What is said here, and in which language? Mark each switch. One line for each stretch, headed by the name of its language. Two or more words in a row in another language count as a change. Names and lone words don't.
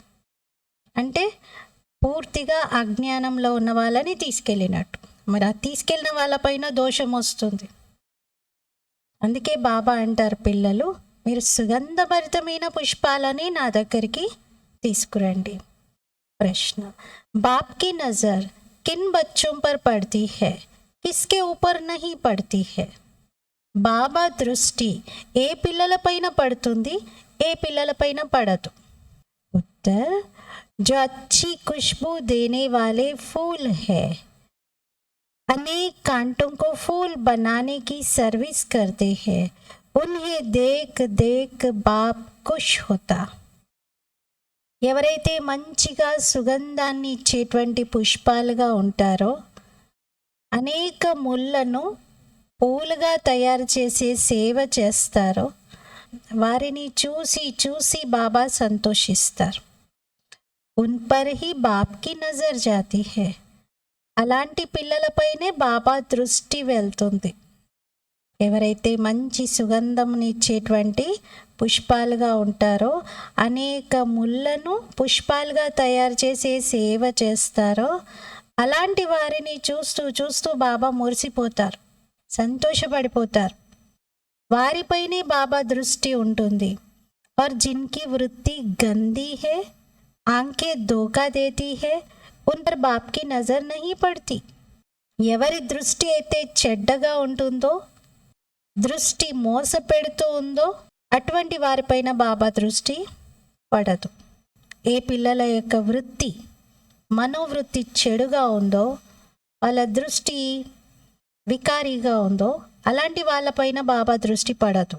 Telugu: అంటే పూర్తిగా అజ్ఞానంలో ఉన్న వాళ్ళని తీసుకెళ్ళినట్టు. మరి ఆ తీసుకెళ్ళిన వాళ్ళపైన దోషం వస్తుంది. అందుకే బాబా అంటారు, పిల్లలు మీరు సుగంధభరితమైన పుష్పాలని నా దగ్గరికి తీసుకురండి.
Hindi: प्रश्न, बाप की नज़र किन बच्चों पर पड़ती है, किसके ऊपर नहीं पड़ती है?
Telugu: బాబా దృష్టి ఏ పిల్లలపైన పడుతుంది, ఏ పిల్లలపైన పడదు?
Hindi: उत्तर, जो अच्छी खुशबू देने वाले फूल है, अनेक कांटों को फूल बनाने की सर्विस करते हैं, उन्हें देख देख बाप खुश होता.
Telugu: ఎవరైతే మంచిగా సుగంధాన్ని ఇచ్చేటువంటి పుష్పాలుగా ఉంటారో అనేక ముళ్ళను పూలుగా తయారు చేసే సేవ చేస్తారో వారిని చూసి చూసి బాబా సంతోషిస్తారు.
Hindi: उन पर ही बाप की नज़र जाती है.
Telugu: అలాంటి పిల్లలపైనే బాబా దృష్టి వెళ్తుంది. ఎవరైతే మంచి సుగంధంనిచ్చేటువంటి పుష్పాలుగా ఉంటారో, అనేక ముళ్ళను పుష్పాలుగా తయారు చేసే సేవ చేస్తారో, అలాంటి వారిని చూస్తూ చూస్తూ బాబా మురిసిపోతారు, సంతోషపడిపోతారు. వారిపైనే బాబా దృష్టి ఉంటుంది.
Hindi: और जिनकी वृत्ति गंदी है, आंखें धोखा देती है, उन पर बाप की नजर नहीं पड़ती.
Telugu: ఎవరి దృష్టి అయితే చెడ్డగా ఉంటుందో, దృష్టి మోసపెడుతూ ఉందో, అటువంటి వారిపైన బాబా దృష్టి పడదు. ఏ పిల్లల యొక్క వృత్తి, మనోవృత్తి చెడుగా ఉందో, వాళ్ళ దృష్టి వికారీగా ఉందో, అలాంటి వాళ్ళపైన బాబా దృష్టి పడదు.